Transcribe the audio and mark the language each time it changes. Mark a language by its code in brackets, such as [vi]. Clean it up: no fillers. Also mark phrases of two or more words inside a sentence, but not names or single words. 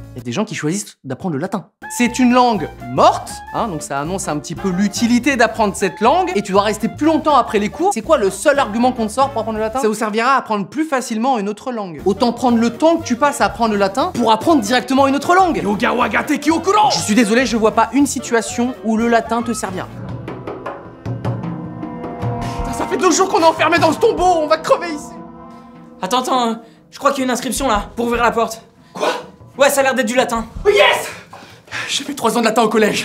[fr] Il y a des gens qui choisissent d'apprendre le latin. C'est une langue morte, hein, donc ça annonce un petit peu l'utilité d'apprendre cette langue, et tu dois rester plus longtemps après les cours. C'est quoi le seul argument qu'on te sort pour apprendre le latin? Ça vous servira à apprendre plus facilement une autre langue. Autant prendre le temps que tu passes à apprendre le latin pour apprendre directement une autre langue. Yogawa ga teki o kurao! Je suis désolé, je vois pas une situation où le latin te servira. Ça fait 2 jours qu'on est enfermé dans ce tombeau, on va crever ici. Attends, je crois qu'il y a une inscription là, pour ouvrir la porte. Quoi? Ouais, ça a l'air d'être du latin. [en] Oh yes! [fr] J'ai fait 3 ans de latin au collège.